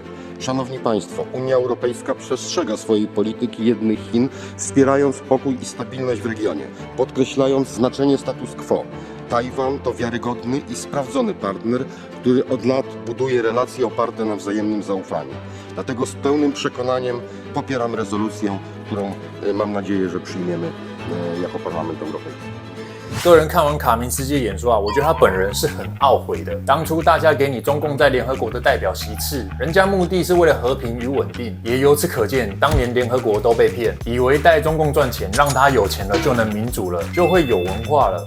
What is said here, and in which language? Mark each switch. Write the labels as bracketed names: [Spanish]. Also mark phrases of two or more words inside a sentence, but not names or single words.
[Polish] Szanowni Państwo, Unia Europejska przestrzega swojej polityki jednych Chin, wspierając pokój i stabilność w regionie, podkreślając znaczenie status quo. Tajwan to wiarygodny i sprawdzony partner, który od lat buduje relacje oparte na wzajemnym zaufaniu. Dlatego z pełnym przekonaniem popieram rezolucję, którą mam nadzieję, że przyjmiemy jako Parlament Europejski. [Chinese] 个人看完卡明斯基的演说啊，我觉得他本人是很懊悔的。当初大家给你中共在联合国的代表席次，人家目的是为了和平与稳定，也由此可见，当年联合国都被骗，以为带中共赚钱，让他有钱了就能民主了，就会有文化了。